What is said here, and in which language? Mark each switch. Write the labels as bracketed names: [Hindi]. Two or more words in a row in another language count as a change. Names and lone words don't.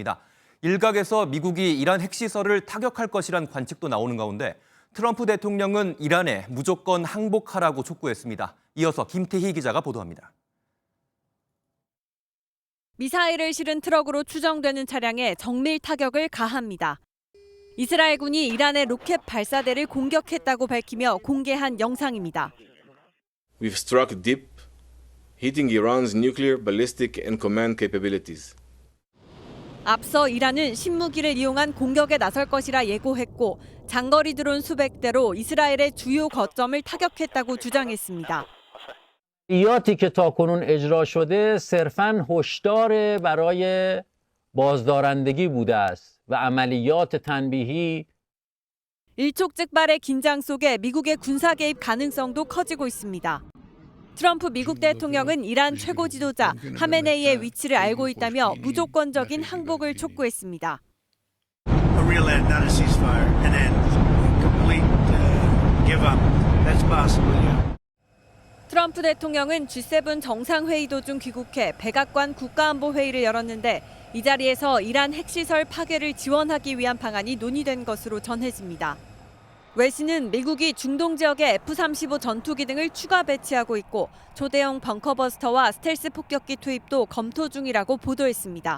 [Korean] 일각에서 미국이 이란 핵시설을 타격할 것이란 관측도 나오는 가운데 트럼프 대통령은 이란에 무조건 항복하라고 촉구했습니다. 이어서 김태희 기자가 보도합니다. 미사일을 실은 트럭으로 추정되는 차량에 정밀 타격을 가합니다. 이스라엘군이 이란의 로켓 발사대를 공격했다고 밝히며 공개한 영상입니다. [English] We've struck deep, hitting Iran's nuclear, ballistic and command capabilities. [Korean] 앞서 이란은 신무기를 이용한 공격에 나설 것이라 예고했고 장거리 드론 수백 대로 이스라엘의 주요 거점을 타격했다고 주장했습니다. [Persian] عملیاتی که تاکنون اجرا شده صرفاً هشدار برای بازدارندگی بوده است و عملیات تنبیهی [Korean] 일촉즉발의 긴장 속에 미국의 군사 개입 가능성도 커지고 있습니다. 트럼프 미국 대통령은 이란 최고 지도자 하메네이의 위치를 알고 있다며 무조건적인 항복을 촉구했습니다. [English] A real end, not a ceasefire, an end, complete give up. That's possible. Yeah. [Korean] 트럼프 대통령은 G7 정상회의 도중 귀국해 백악관 국가안보회의를 열었는데 이 자리에서 이란 핵시설 파괴를 지원하기 위한 방안이 논의된 것으로 전해집니다. 외신은 미국이 중동 지역에 F-35 전투기 등을 추가 배치하고 있고 초대형 벙커버스터와 스텔스 폭격기 투입도 검토 중이라고 보도했습니다.